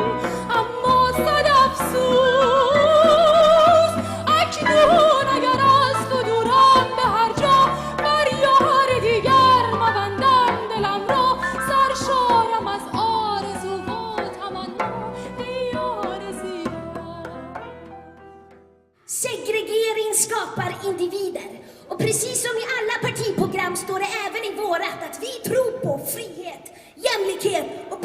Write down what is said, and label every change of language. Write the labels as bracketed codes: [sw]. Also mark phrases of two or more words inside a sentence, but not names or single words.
[fa] اما صد افسوس اکنون اگر از تو دورم به هر جا، بر یار دیگر مبندم دلم را، سرشارم از آرزو و تمنا ای یار زیبا. [sv] Segregering skapar individer. Och precis som i alla partiprogram står det även i vårat att vi tror på frihet, jämlikhet